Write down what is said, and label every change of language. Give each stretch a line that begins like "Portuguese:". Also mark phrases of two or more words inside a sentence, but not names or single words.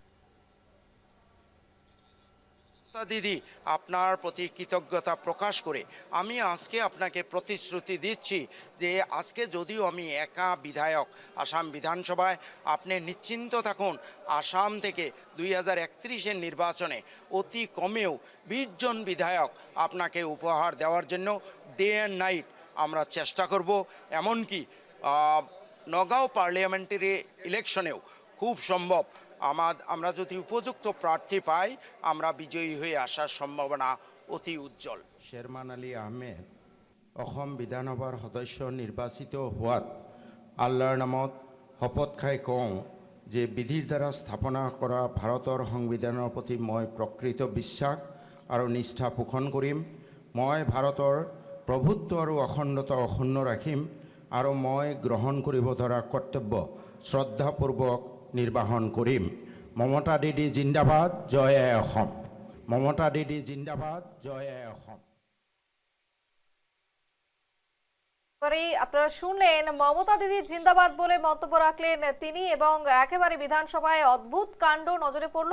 Bangla: দিদি, আপনার প্রতি কৃতজ্ঞতা প্রকাশ করে আমি আজকে আপনাকে প্রতিশ্রুতি দিচ্ছি যে আজকে যদিও আমি একা বিধায়ক আসাম বিধানসভায়, আপনি নিশ্চিন্ত থাকুন আসাম থেকে 2031-এর নির্বাচনে অতি কমেও 20 জন বিধায়ক আপনাকে উপহার দেওয়ার জন্য
English: day and night
Bangla: আমরা চেষ্টা করব। এমনকি নগাঁও
English: parliamentary electioneo
Bangla: খুব সম্ভব আমরা যদি উপযুক্ত প্রার্থী পাই আমরা বিজয়ী হয়ে আসার সম্ভাবনা অতি উজ্জ্বল।
Assamese: শেরমান আলী আহমেদ অসম বিধানসভাৰ সদস্য নিৰ্বাচিত হোৱাত আল্লাৰ নামত শপত খাই কওঁ যে বিধিৰ দ্বাৰা স্থাপনা কৰা ভাৰতৰ সংবিধানৰ প্ৰতি মই প্ৰকৃত বিশ্বাস আৰু নিষ্ঠা পোষণ কৰিম। মই ভাৰতৰ প্ৰভুত্ব আৰু অখণ্ডতা অক্ষুণ্ণ ৰাখিম আৰু মই গ্ৰহণ কৰিব ধৰা কৰ্তব্য শ্ৰদ্ধাপূৰ্বক নিৰ্বাহন কৰিম। মমতা দিদি জিন্দাবাদ, জয় আই অসম। মমতা দিদি জিন্দাবাদ, জয় আই অসম।
Bangla: আপনারা শুনলেন মমতা দিদি জিন্দাবাদ বলে মন্তব্য রাখলেন তিনি এবং একেবারে বিধানসভায় অদ্ভুত কাণ্ড নজরে পড়লো।